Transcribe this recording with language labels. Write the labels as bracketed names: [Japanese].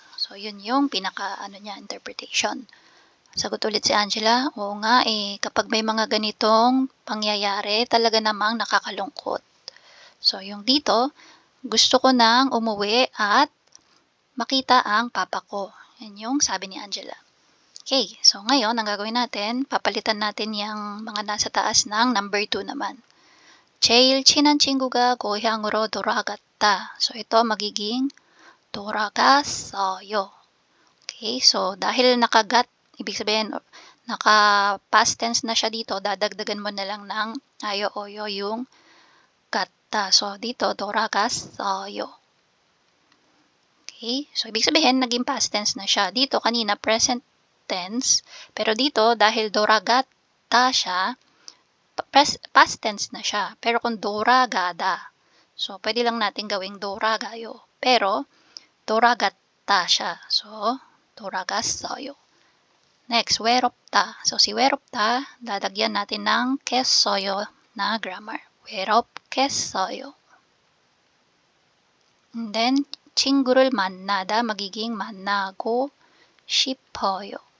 [Filipino] So, yun yung interpretation. Sagot ulit si Angela, oo nga kapag may mga ganitong pangyayari, talaga namang nakakalungkot. So, yung dito, gusto ko nang umuwi at makita ang papa ko. Yan yung sabi ni Angela. Okay, so ngayon, ang gagawin natin, papalitan natin yung mga nasa taas ng number 2 naman. [Korean] 제일 친한 친구가 고향으로 돌아갔다. [Filipino] So, ito magiging 돌아갔어요. Okay, so dahil nakagat, ibig sabihin, naka-past tense na siya dito, dadagdagan mo na lang ng ayo-oyo yung 갔다. So, dito, 돌아갔어요. Okay, so ibig sabihin, naging past tense na siya. Dito, kanina, present tense. Pero dito, dahil 돌아갔다 siya, past tense na siya. Pero kung 돌아가다, so pwede lang natin gawing 돌아가요. Pero, 돌아갔다 siya. So, 돌아갔어요. Next, 외롭다. So, si 외롭다, dadagyan natin ng 깼어요 na grammar. [Korean] 외롭겠어요. [English] And then, [Korean] 친구를 만나다, [Filipino] magiging [Korean] 만나고 싶어요.